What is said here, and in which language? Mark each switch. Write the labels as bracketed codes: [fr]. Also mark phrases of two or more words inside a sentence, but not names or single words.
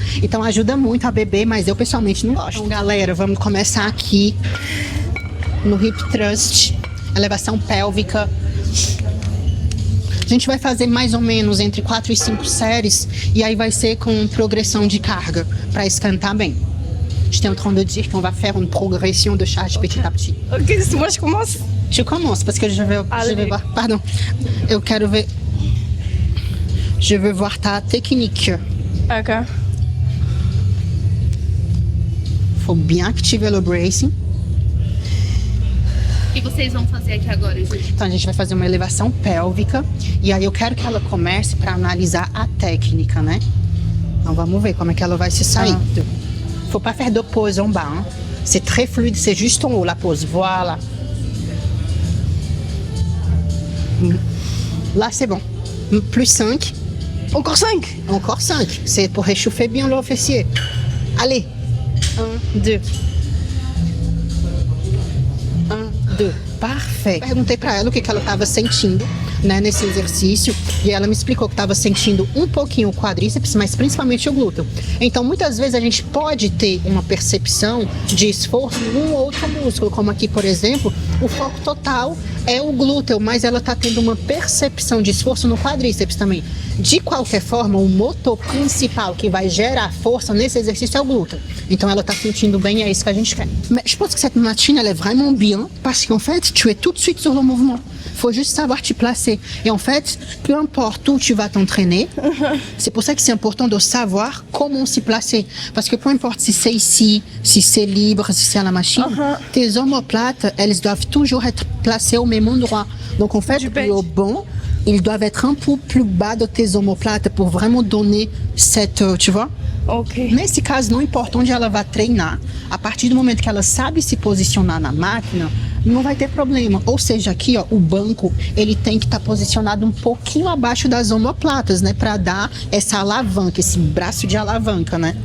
[pt] Então ajuda muito a beber, mas eu pessoalmente não gosto. Então galera, vamos começar aqui no [en] hip thrust, [pt] elevação pélvica. A gente vai fazer mais ou menos entre 4 e 5 séries e aí vai ser com progressão de carga para esquentar bem. [fr] J'étais en train de dire qu'on va faire une progression de charge petit à petit. Ok, moi je commence. Tu commences parce que je vais voir. Pardon. [pt] Eu quero ver. [fr] Je veux voir ta technique. Ok. Faut bien activer le bracing. [pt] O que vocês vão fazer aqui agora, gente? Então a gente vai fazer uma elevação pélvica e aí eu quero que ela comece para analisar a técnica, né? Então vamos ver como é que ela vai se sair. [fr] Faut pas faire de pause en bas, hein? C'est très fluide, c'est juste en haut la pause. Voilà. Là c'est bon. Plus 5. Encore 5. Encore 5. C'est pour réchauffer bien le fessier. Allez. 1, 2. 1, 2. Parfait. [pt] Perguntei para ela o que ela estava sentindo, né, nesse exercício, e ela me explicou que estava sentindo um pouquinho o quadríceps, mas principalmente o glúteo. Então, muitas vezes a gente pode ter uma percepção de esforço em um ou outro músculo, como aqui, por exemplo, o foco total é o glúteo, mas ela está tendo uma percepção de esforço no quadríceps também. De qualquer forma, o motor principal que vai gerar força nesse exercício é o glúteo. Então, ela está sentindo bem, é isso que a gente quer. [fr] Mais je pense que cette machine, elle est vraiment bien, parce qu'en fait, tu es tout de suite sur le mouvement. Faut juste savoir te placer. Et en fait, peu importe où tu vas t'entraîner, c'est pour ça que c'est important de savoir comment se placer. Parce que peu importe si c'est ici, si c'est libre, si c'est à la machine, tes omoplates, elles doivent toujours être placées au même endroit. Donc en fait, le bon, ils doivent être un peu plus bas de tes omoplates pour vraiment donner cette, tu vois? Ok. [pt] Nesse caso, não importa onde ela vai treinar, a partir do momento que ela sabe se posicionar na máquina, não vai ter problema. Ou seja, aqui, ó, o banco, ele tem que estar posicionado um pouquinho abaixo das omoplatas, né, para dar essa alavanca, esse braço de alavanca, né?